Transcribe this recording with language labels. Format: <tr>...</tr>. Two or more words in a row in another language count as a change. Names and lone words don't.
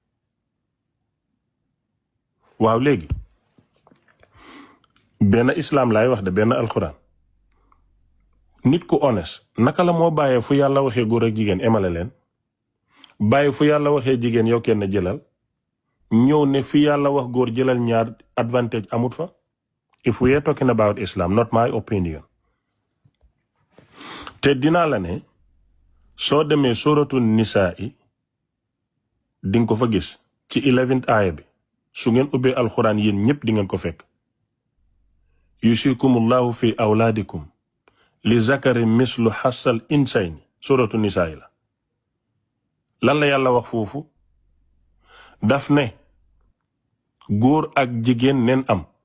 <wo>waaw léegi benn islam laay wax de benn alxuraan nit ku honest naka la moo bàyyee fu yàlla waxee góor ak jigéen emale leen bàyyi fu yàlla waxee jigéen yow kenn jëlal ñëw ne fi yàlla wax góor jëlal ñaar advantage amut fa</wo> <en>if we are talking about Islam not my opinion</en> <wo>te dinaa la ne soo demee suratu nisaa yi dinga ko fa gis ci 11th aaya bi su ngeen ubbee alxuraan yéen ñépp di ngeen ko fekk</wo> <ar>يوصيكم الله في أولادكم للذكر مثل حظ الأنثيين</ar> <wo>suratu nisaa yi la lan la yàlla wax foofu daf ne góor ak jigéen neen am</wo>